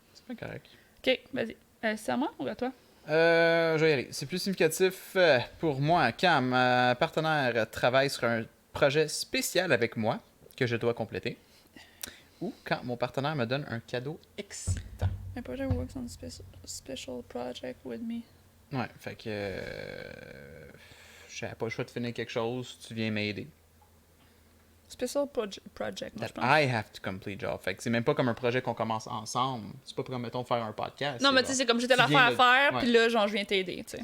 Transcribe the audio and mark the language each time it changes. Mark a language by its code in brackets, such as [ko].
[fr] C'est pas correct. OK, vas-y. C'est à moi ou à toi? Je vais y aller. C'est plus significatif pour moi quand ma partenaire travaille sur un projet spécial avec moi que je dois compléter, ou quand mon partenaire me donne un cadeau excitant. [en] My partner works on a special project with me. [fr] Ouais, fait que j'avais pas le choix de finir quelque chose, tu viens m'aider. [en] Special project, [fr] moi, je pense. [en] I have to complete job. [fr] Fait que c'est même pas comme un projet qu'on commence ensemble. C'est pas comme, mettons, faire un podcast. Non, mais tu sais, c'est comme j'étais l'affaire à faire, puis là, genre, je viens t'aider, tu sais.